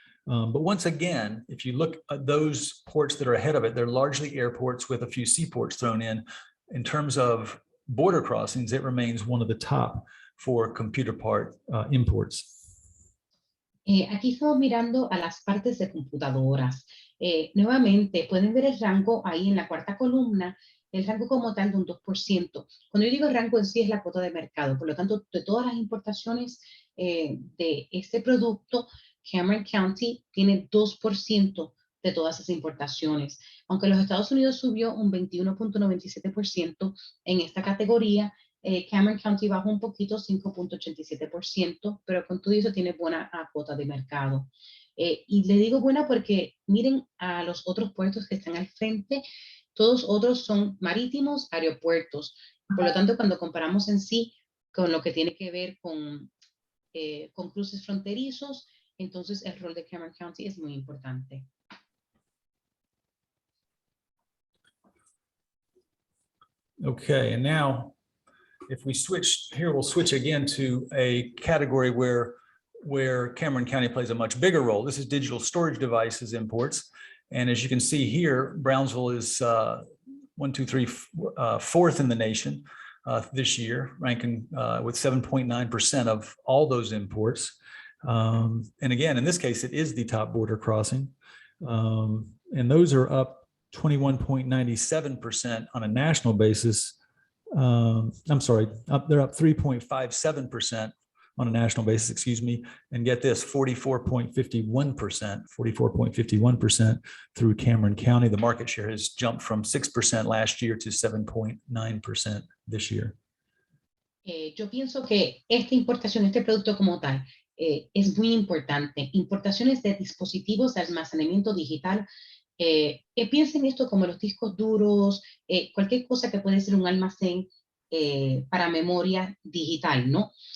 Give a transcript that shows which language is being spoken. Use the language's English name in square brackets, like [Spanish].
[English] But once again, if you look at those ports that are ahead of it, they're largely airports with a few seaports thrown in. In terms of border crossings, it remains one of the top for computer part imports. [Spanish] Aquí estamos mirando a las partes de computadoras. Nuevamente, pueden ver el rango ahí en la cuarta columna, el rango como tal de un 2%. Cuando yo digo el rango en sí es la cuota de mercado. Por lo tanto, de todas las importaciones de este producto, Cameron County tiene 2% de todas esas importaciones. Aunque los Estados Unidos subió un 21.97% en esta categoría, Cameron County bajó un poquito, 5.87%, pero con todo eso tiene buena cuota de mercado. Y le digo buena porque miren a los otros puertos que están al frente, todos otros son marítimos, aeropuertos. Por lo tanto, cuando comparamos en sí con lo que tiene que ver con cruces fronterizos, entonces el rol de Cameron County es muy importante. [English] Okay, and now if we switch here, we'll switch again to a category where Cameron County plays a much bigger role. This is digital storage devices imports. And as you can see here, Brownsville is 1, 2, 3, fourth in the nation this year, ranking with 7.9% of all those imports. And again, in this case, it is the top border crossing. And those are up 21.97% on a national basis. I'm sorry, they're up 3.57% on a national basis, excuse me, and get this, 44.51% through Cameron County. The market share has jumped from 6% last year to 7.9% this year. [Spanish] Yo pienso que esta importación, este producto como tal, es muy importante. Importaciones de dispositivos de almacenamiento digital. Piensen esto como los discos duros, cualquier cosa que puede ser un almacén para memoria digital, ¿no?